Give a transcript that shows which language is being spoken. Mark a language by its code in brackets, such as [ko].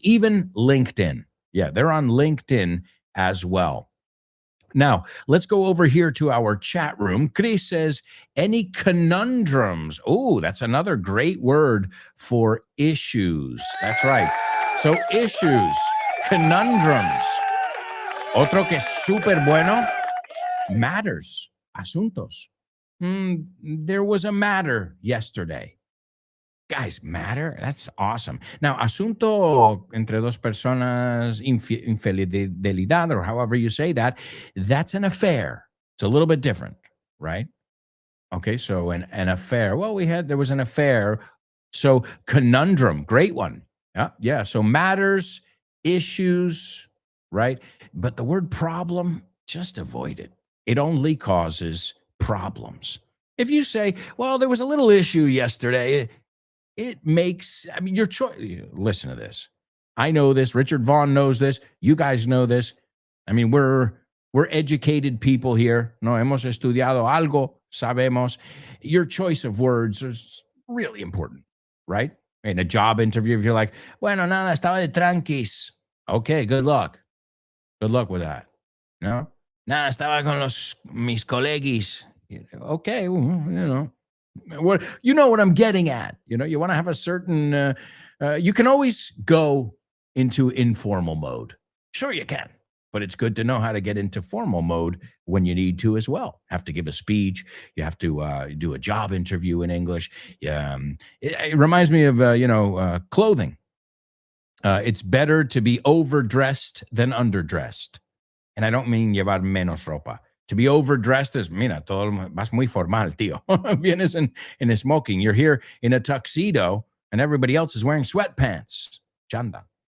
[en] Even LinkedIn. Yeah, they're on LinkedIn as well. Now, let's go over here to our chat room. Chris says, any conundrums? Oh, that's another great word for issues. That's right. So issues, conundrums. [es] Otro que es súper bueno, matters, asuntos. [en] There was a matter yesterday. Guys, matter? That's awesome. Now, [es] asunto entre dos personas, infidelidad, [en] or however you say that, that's an affair. It's a little bit different, right? Okay, so an affair. Well, there was an affair. So conundrum, great one. Yeah. So matters, issues, right? But the word problem, just avoid it. It only causes problems. If you say, well, there was a little issue yesterday, it makes, I mean, your choice. Listen to this. I know this. Richard Vaughn knows this. You guys know this. I mean, we're educated people here. [es] No hemos estudiado algo, sabemos. [en] Your choice of words is really important, right? In a job interview, if you're like, [es] bueno, nada, estaba de tranquis. [en] Okay, good luck. Good luck with that. No? [es] Nada, estaba con mis colegis. [en] Okay, well, you know. You know what I'm getting at. You know, you want to have a certain, you can always go into informal mode. Sure you can. but it's good to know how to get into formal mode when you need to as well. Have to give a speech. You have to do a job interview in English. It reminds me of, clothing. It's better to be overdressed than underdressed. And I don't mean [es] llevar menos ropa. [en] To be overdressed is, [es] mira, vas muy formal, tío. Vienes in smoking. [en] You're here in a tuxedo and everybody else is wearing sweatpants. Chanda.